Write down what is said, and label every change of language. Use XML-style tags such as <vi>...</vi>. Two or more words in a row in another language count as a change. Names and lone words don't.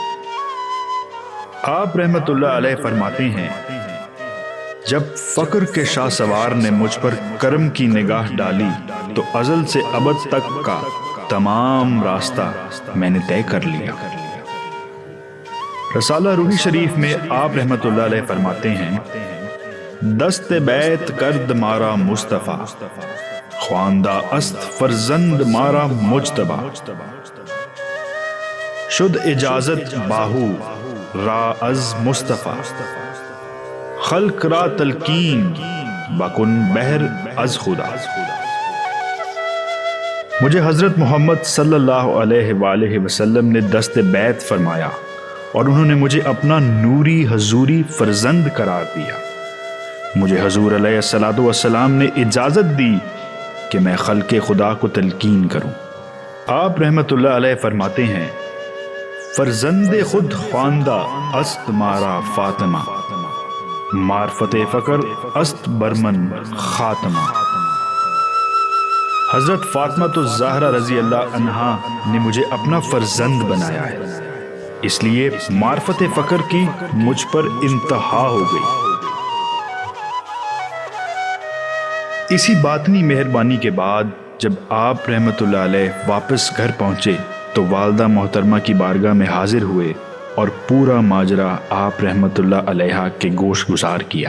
<ur>آپ رحمت اللہ علیہ فرماتے ہیں جب فقر کے شاہ سوار نے مجھ پر کرم کی نگاہ ڈالی تو ازل سے ابد تک کا تمام راستہ میں نے طے کر لیا۔ رسالہ روحی شریف میں آپ رحمت اللہ علیہ فرماتے ہیں</ur> <fa>دست بیت کرد مارا مصطفیٰ خواندہ است فرزند مارا مجتبہ شد اجازت باہو را از مصطفیٰ خلق را تلقین بکن بہر از خدا۔</fa> <ur>مجھے حضرت محمد صلی اللہ علیہ وآلہ وسلم نے دست بیت فرمایا اور انہوں نے مجھے اپنا نوری حضوری فرزند قرار دیا۔ مجھے حضور علیہ الصلوۃ والسلام نے اجازت دی کہ میں خلق خدا کو تلقین کروں۔ آپ رحمت اللہ علیہ فرماتے ہیں</ur> <fa>فرزند خود خواندہ است مارا فاطمہ معرفت فقر است برمن خاتمہ۔</fa> <ur>حضرت فاطمہ الزہرا رضی اللہ عنہا نے مجھے اپنا فرزند بنایا ہے، اس لیے معرفت فقر کی مجھ پر انتہا ہو گئی۔ اسی باطنی مہربانی کے بعد جب آپ رحمت اللہ علیہ واپس گھر پہنچے تو والدہ محترمہ کی بارگاہ میں حاضر ہوئے اور پورا ماجرا آپ رحمت اللہ علیہ کے گوش گزار کیا۔</ur>